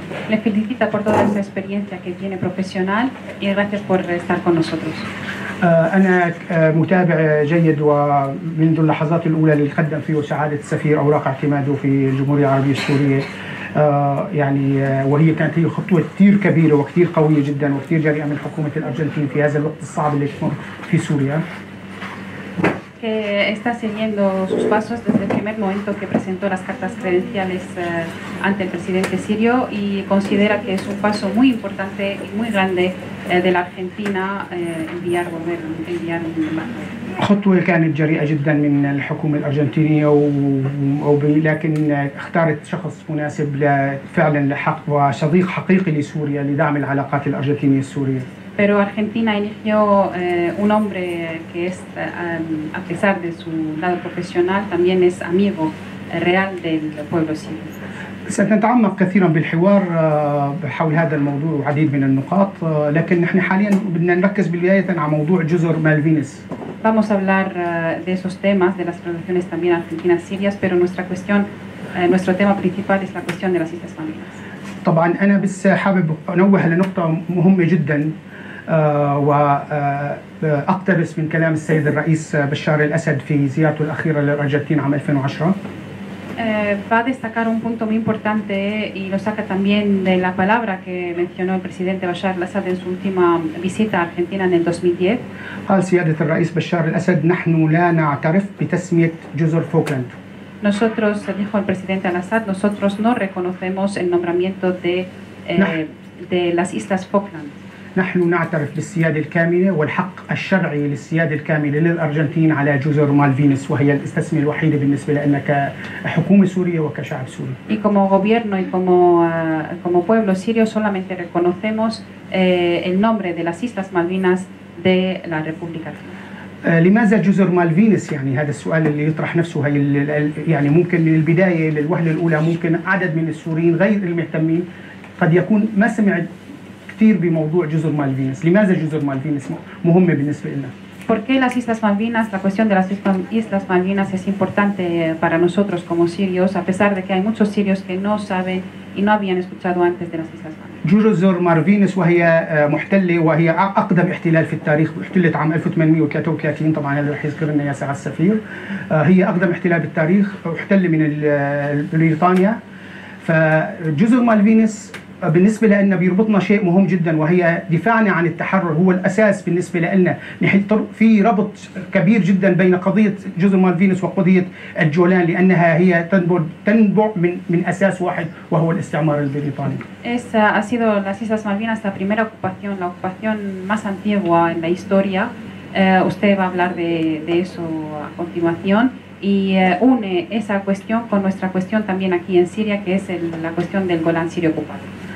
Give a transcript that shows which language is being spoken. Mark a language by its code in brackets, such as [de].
[es] Le felicita por toda esa experiencia que tiene profesional y gracias por estar con nosotros. [ar] أنا متابع جيد ومنذ اللحظات الأولى اللي قدم فيه سعادة السفير أوراق اعتماده في الجمهورية العربية السورية، يعني وهي كانت هي خطوة كثير كبيرة وكثير قوية جدا وكثير جريئة من حكومة الأرجنتين في هذا الوقت الصعب اللي تمر في سوريا. [es] Que está siguiendo sus pasos desde el primer momento que presentó las cartas credenciales ante el presidente sirio y considera que es un paso muy importante y muy grande de la Argentina enviar un embajador. [ar] خطوة كانت جريئة جدا من الحكومة الأرجنتينية لكن اختارت شخص مناسب فعلا لحق وصديق حقيقي لسوريا لدعم العلاقات الأرجنتينية السورية. [es] Pero Argentina eligió un hombre que es, a pesar de su lado profesional, también es amigo real del pueblo sirio. [ar] سنتعمق كثيرا بالحوار حول هذا الموضوع وعديد من النقاط، لكن نحن حاليا بدنا نركز بداية على موضوع جزر مالفينس. [es] Vamos a hablar de esos temas, de las relaciones también argentinas-sirias, pero nuestro tema principal es la cuestión de las Islas Malvinas. [ar] طبعا أنا بس حابب أنوه لنقطة مهمة جدا وأقتبس من كلام السيد الرئيس بشار الأسد في زيارته الأخيرة للأرجنتين عام 2010. [es] Va a destacar un punto muy importante y lo saca también de la palabra que mencionó el presidente Bashar al-Assad en su última visita a Argentina en el 2010. [ar] قال سيادة الرئيس بشار الأسد: نحن لا نعترف بتسمية جزر فوكلاند. [es] Nosotros, dijo el presidente al-Assad, nosotros no reconocemos el nombramiento de las Islas Falkland. [ar] نحن نعترف بالسيادة الكاملة والحق الشرعي للسيادة الكاملة للأرجنتين على جزر مالفينس، وهي التسمية الوحيدة بالنسبة لنا كحكومة سورية وكشعب سوري. [es] Y como gobierno y como pueblo sirio solamente reconocemos el nombre de las Islas Malvinas de la República. [ar] لماذا جزر مالفينس؟ يعني هذا السؤال اللي يطرح نفسه. يعني ممكن من البداية للوهلة الأولى ممكن عدد من السوريين غير المهتمين قد يكون ما سمع كثير بموضوع جزر مالفينس. لماذا جزر مالفينس مهمة بالنسبة لنا؟ [es] ¿Por qué las Islas Malvinas? La cuestión de las Islas Malvinas es importante para nosotros como sirios, a pesar de que hay muchos sirios que no saben y no habían escuchado antes de las Islas Malvinas. [ar] جزر مالفينس وهي محتلة وهي أقدم احتلال في التاريخ، احتلت عام 1833. طبعا هذا رح يذكر لنا يا سعادة السفير. هي أقدم احتلال بالتاريخ، احتل من بريطانيا. فجزر مالفينس بالنسبة لنا بيربطنا شيء مهم جدا، وهي دفاعنا عن التحرر هو الأساس بالنسبة لنا. في ربط كبير جدا بين قضية جزر مالفينس وقضية الجولان، لأنها هي تنبع من أساس واحد وهو الاستعمار البريطاني. [es] Ha sido las Islas Malvinas la primera ocupación, la ocupación más antigua en la historia. Usted va a hablar de eso a continuación. Y une esa cuestión con nuestra cuestión también aquí en Siria, que es la cuestión del Golán sirio ocupado.